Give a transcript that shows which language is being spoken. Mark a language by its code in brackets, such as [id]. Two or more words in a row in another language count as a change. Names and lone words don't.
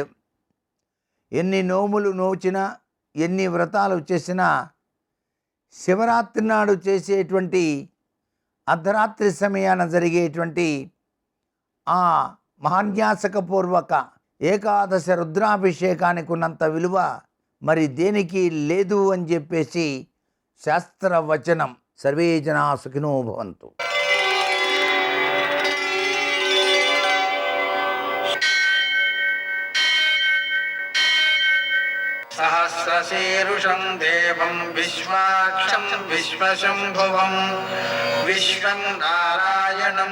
[te] ఎన్ని నోములు నోచినా ఎన్ని వ్రతాలు చేసినా శివరాత్రి నాడు చేసేటువంటి అర్ధరాత్రి సమయాన జరిగేటువంటి ఆ మహాన్యాసకపూర్వక ఏకాదశ రుద్రాభిషేకానికి ఉన్నంత విలువ మరి దేనికి లేదు అని చెప్పేసి శాస్త్రవచనం. [sa] సర్వే జనా సుఖినో భవంతు. సహస్ర विश्वशीरुषं देवं विश्वाक्षं विश्वशम्भुवं विश्वं नारायणं